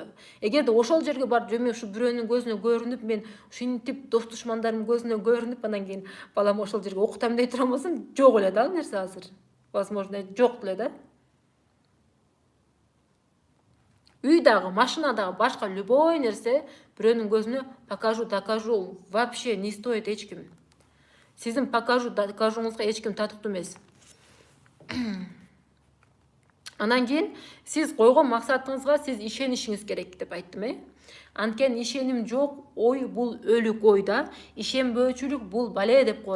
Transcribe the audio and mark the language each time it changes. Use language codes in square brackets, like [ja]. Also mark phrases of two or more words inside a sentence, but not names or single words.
[ky] Эгерде ошол жерге барып жөн ушу бирөөнүн көзүнө көрүнүп, мен ушинтип дос душмандарымдын көзүнө көрүнүп, анан кийин балам ошол жерге окутам дей турган болсом, жок эле да ал нерсе азыр. Возможно, жок эле да. Үй дагы, машина дагы, башка любой нерсе бирөөнүн көзүнө [ru] покажу, докажу вообще не стоит [ky] эч ким. Сиздин покажу, докажуңузга эч ким татыктуу эмес. Анан кийин сиз койгон максатыңызга сиз ишенишиңиз керек деп айттым, Анткени ишеним жок ой бул өлүк ой да, ишенбөөчүлүк бул бале деп коет.